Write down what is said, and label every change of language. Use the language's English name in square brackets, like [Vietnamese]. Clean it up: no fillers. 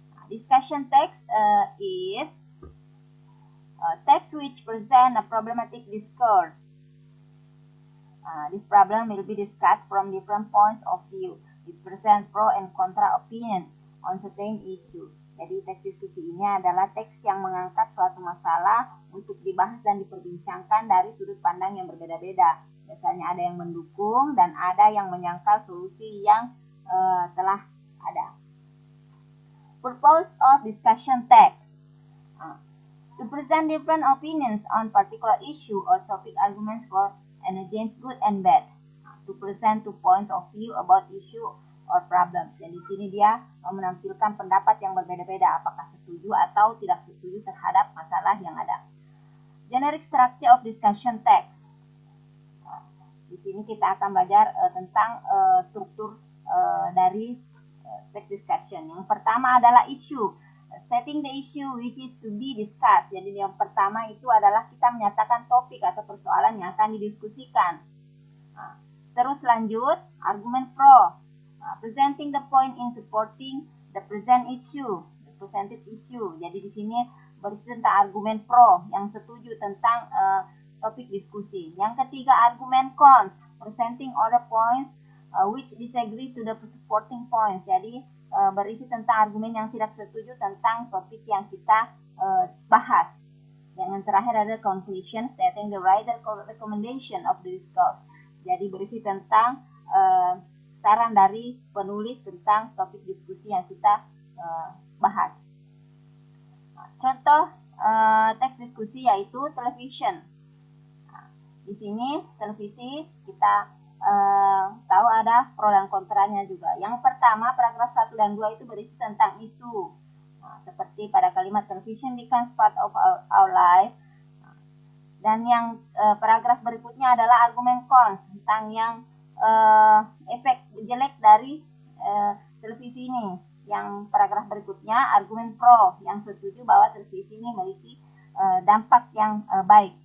[English] Discussion text is text which present a problematic discourse. This problem will be discussed from different points of view. It presents pro and contra opinion on certain issue. [Indonesian] Jadi teks diskusi ini adalah teks yang mengangkat suatu masalah untuk dibahas dan diperbincangkan dari sudut pandang yang berbeda-beda. Biasanya ada yang mendukung dan ada yang menyangkal solusi yang telah ada. [English] Purpose of discussion text. To present different opinions on particular issue or topic, arguments for and against, good and bad. To present two points of view about issue or problem. [Indonesian] Dan di sini dia menampilkan pendapat yang berbeda-beda, apakah setuju atau tidak setuju terhadap masalah yang ada. [English] Generic structure of discussion text. [Indonesian] Di sini kita akan belajar tentang struktur dari text discussion. Yang pertama adalah issue. [English] Setting the issue which is to be discussed. [Indonesian] Jadi yang pertama itu adalah kita menyatakan topik atau persoalan yang akan didiskusikan. Terus lanjut, argumen pro. [English] Presenting the point in supporting the present issue, the presented issue. [Indonesian] Jadi di sini berisi tentang argumen pro yang setuju tentang topik diskusi. Yang ketiga, argumen cons. [English] Presenting other points which disagree to the supporting points. [Indonesian] Jadi berisi tentang argumen yang tidak setuju tentang topik yang kita bahas. Yang terakhir ada [English] conclusion, stating the writer recommendation of the discourse. [Indonesian] Jadi berisi tentang saran dari penulis tentang topik diskusi yang kita bahas. Contoh teks diskusi yaitu television. Di sini televisi kita tahu ada pro dan kontranya juga. Yang pertama, paragraf 1 dan 2 itu berisi tentang isu. Seperti pada kalimat [English] television becomes part of our life. [Indonesian] Dan yang paragraf berikutnya adalah argumen cons tentang yang efek jelek dari televisi ini. Yang paragraf berikutnya argumen pro yang setuju bahwa televisi ini memiliki dampak yang baik.